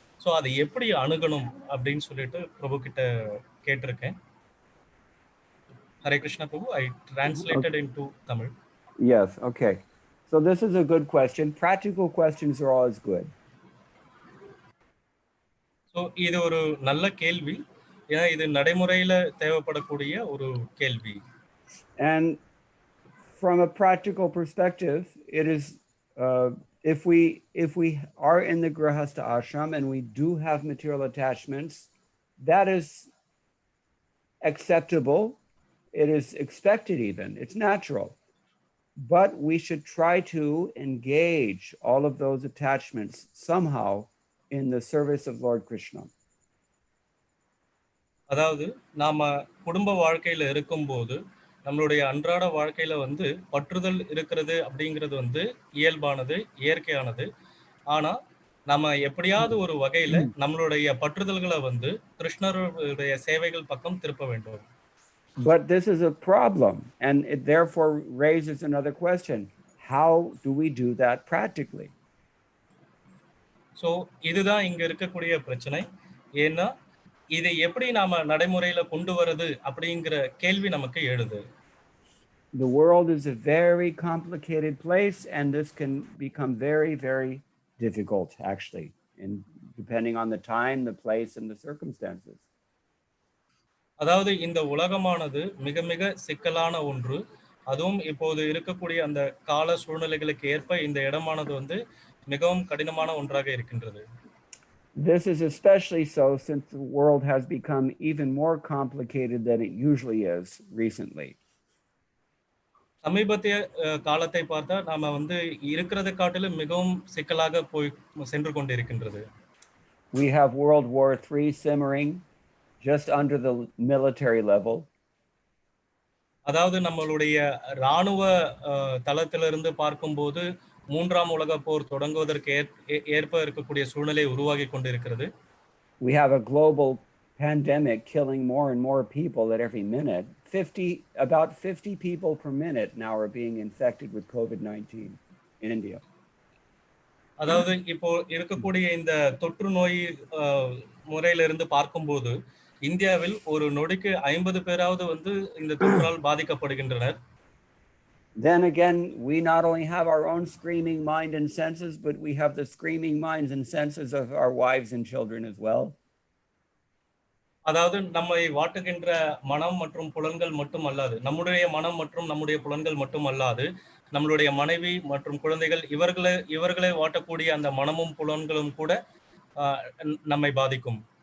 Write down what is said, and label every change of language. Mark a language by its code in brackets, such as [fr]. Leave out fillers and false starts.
[ta] So அதை எப்படி அணுகணும் அப்படின்னு சொல்லிட்டு பிரபு கிட்ட கேட்டிருக்கேன். [en] Hare Krishna Prabhu, I translated into Tamil. Yes, okay. So this is a good question. Practical questions are always good. [ta] So இது ஒரு நல்ல கேள்வி. ஏன்னா இது நடைமுறையில தேவைப்படக்கூடிய ஒரு கேள்வி. [en] And from a practical perspective, it is if we are in the grahastha ashram and we do have material attachments, that is acceptable. It is expected even. It's natural. But we should try to engage all of those attachments somehow in the service of Lord Krishna. [ta] அதாவது நாம குடும்ப வாழ்க்கையில இருக்கும்போது நம்மளுடைய அன்றாட வாழ்க்கையில வந்து பற்றுதல் இருக்கிறது அப்படிங்கிறது வந்து இயல்பானது, இயற்கையானது. ஆனா நம்ம எப்படியாவது ஒரு வகையில நம்மளுடைய பற்றுதல்களை வந்து கிருஷ்ணருடைய சேவைகள் பக்கம் திருப்ப வேண்டும். [en] But this is a problem, and it therefore raises another question. How do we do that practically? [ta] So இதுதான் இங்க இருக்கக்கூடிய பிரச்சனை. ஏன்னா இதை எப்படி நாம நடைமுறையில கொண்டு வரது அப்படிங்கிற கேள்வி நமக்கு எழுது. [en] The world is a very complicated place, and this can become very, very difficult, actually, and depending on the time, the place, and the circumstances. [ta] அதாவது இந்த உலகமானது மிக மிக சிக்கலான ஒன்று. அதுவும் இப்போது இருக்கக்கூடிய அந்த கால சூழ்நிலைகளுக்கு ஏற்ப இந்த இடமானது வந்து மிகவும் கடினமான ஒன்றாக இருக்கின்றது. [en] This is especially so since the world has become even more complicated than it usually is recently. [ta] சமீபத்திய காலத்தை பார்த்தா நாம வந்து இருக்கிறதை காட்டிலும் மிகவும் சிக்கலாக போய் சென்று கொண்டிருக்கின்றது. [en] We have World War III simmering just under the military level. [ta] அதாவது நம்மளுடைய ராணுவ தளத்திலிருந்து பார்க்கும்போது மூன்றாம் உலக போர் தொடங்குவதற்கு ஏற்ப இருக்கக்கூடிய சூழ்நிலை உருவாகி கொண்டிருக்கிறது. [en] We have a global pandemic killing more and more people at every minute. About 50 people per minute now are being infected with COVID-19 in India. [ta] அதாவது இப்போ இருக்கக்கூடிய இந்த தொற்று நோய் முறையிலிருந்து பார்க்கும்போது இந்தியாவில் ஒரு நொடிக்கு 50 பேராவது வந்து இந்த தொற்றால் பாதிக்கப்படுகின்றனர். [en] Then again, we not only have our own screaming mind and senses, but we have the screaming minds and senses of our wives and children as well. [ta] அதாவது நம்மை வாட்டுகின்ற மனம் மற்றும் புலன்கள் மட்டும் அல்லாது, நம்முடைய மனம் மற்றும் நம்முடைய புலன்கள் மட்டும் அல்லாது, நம்மளுடைய மனைவி மற்றும் குழந்தைகள் இவர்களை வாட்டக்கூடிய அந்த மனமும் புலன்களும் கூட நம்மை பாதிக்கும்.